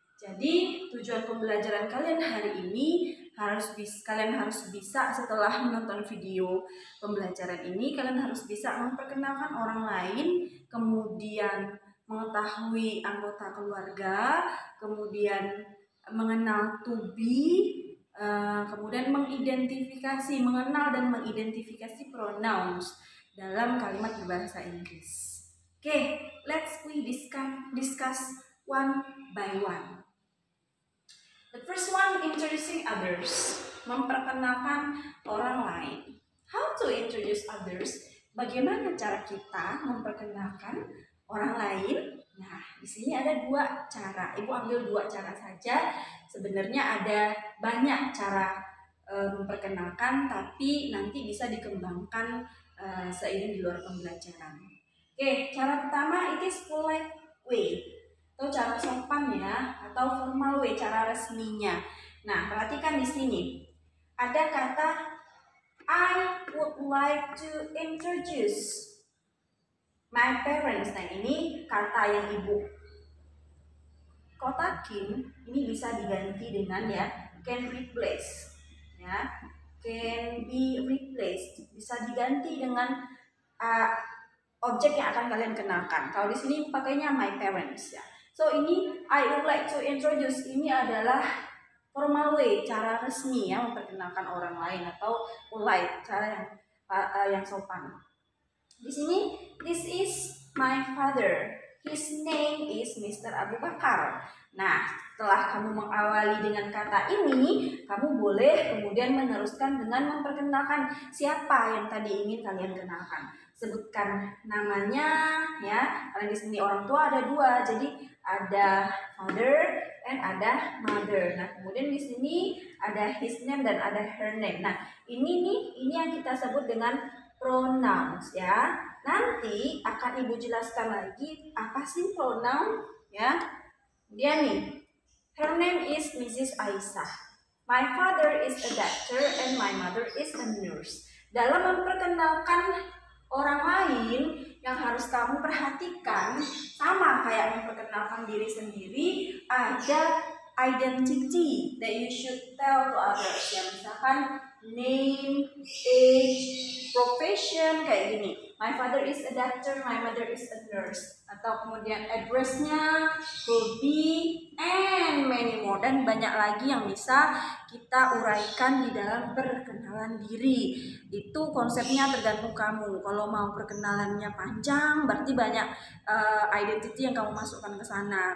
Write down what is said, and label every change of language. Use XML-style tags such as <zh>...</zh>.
<id>Jadi tujuan pembelajaran kalian hari ini kalian harus bisa setelah menonton video pembelajaran ini, kalian harus bisa memperkenalkan orang lain, kemudian mengetahui anggota keluarga, kemudian mengenal to be, kemudian mengenal dan mengidentifikasi pronouns dalam kalimat berbahasa Inggris.</id> <en>Okay, let's discuss one by one. The first one, introducing others,</en> <id>memperkenalkan orang lain.</id> <en>How to introduce others?</en> <id>Bagaimana cara kita memperkenalkan orang lain? Nah, di sini ada 2 cara. Ibu ambil 2 cara saja. Sebenarnya ada banyak cara memperkenalkan, tapi nanti bisa dikembangkan seiring di luar pembelajaran. Oke, cara pertama,</id> <en>it is polite way,</en> <id>atau cara sopan ya, atau formal way, cara resminya. Nah, perhatikan di sini. Ada kata</id> <en>I would like to introduce my parents.</en> <id>Nah, ini kata yang ibu kotakin, ini bisa diganti dengan ya</id> <en>can replace,</en> <id>ya,</id> <en>can be replaced,</en> <id>bisa diganti dengan objek yang akan kalian kenalkan. Kalau di sini pakainya my parents ya. So ini</id> <en>I would like to introduce,</en> <id>ini adalah formal way, cara resmi ya memperkenalkan orang lain, atau polite, cara yang sopan. Di sini</id> <en>this is my father. His name is Mr. Abu Bakar.</en> <id>Nah, setelah kamu mengawali dengan kata ini, kamu boleh kemudian meneruskan dengan memperkenalkan siapa yang tadi ingin kalian kenalkan. Sebutkan namanya ya. Karena di sini orang tua ada 2, jadi ada father dan ada mother. Nah, kemudian di sini ada his name dan ada her name. Nah, ini yang kita sebut dengan pronouns ya. Nanti akan ibu jelaskan lagi apa sih pronoun ya. Dia nih,</id> <en>her name is Mrs. Aisyah. My father is a doctor and my mother is a nurse.</en> <id>Dalam memperkenalkan orang lain yang harus kamu perhatikan, sama kayak memperkenalkan diri sendiri, ada</id> <en>identity that you should tell to others.</en> <id>Ya, misalkan name, age, profession, kayak gini.</id> <en>My father is a doctor, my mother is a nurse.</en> <id>Atau kemudian</id> <en>address-nya, hobi, and many more.</en> <id>Dan banyak lagi yang bisa kita uraikan di dalam perkenalan diri. Itu konsepnya tergantung kamu. Kalau mau perkenalannya panjang, berarti banyak identity yang kamu masukkan ke sana.</id>